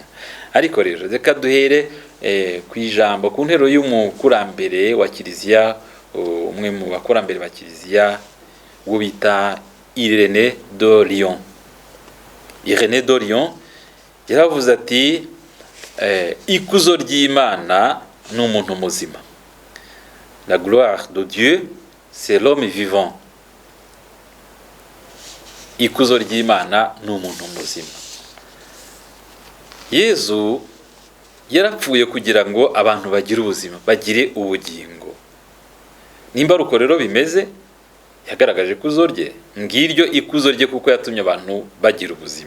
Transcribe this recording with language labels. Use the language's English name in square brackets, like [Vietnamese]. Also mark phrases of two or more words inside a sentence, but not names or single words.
[Kinyarwanda] Ariko rero reka duhere ku ijambo, ku ntero y'umukurambere wa Kiliziya, umwe mu bakurambere ba Kiliziya uwo bita Irénée de Lyon. Irénée de Lyon yaravuze ati, ikuzo ry'Imana ni umuntu muzima. [French] La gloire de Dieu, c'est l'homme vivant. [Kinyarwanda] Ikuzo ry'Imana ni umuntu muzima. Yezu yarapfuye kugira ngo abantu bagire ubuzima, bagire ubugingo. Nimba ruko rero bimeze, yagaragaje ikuzo rye, ngiryo ikuzo rye kuko yatumye abantu bagira ubuzima.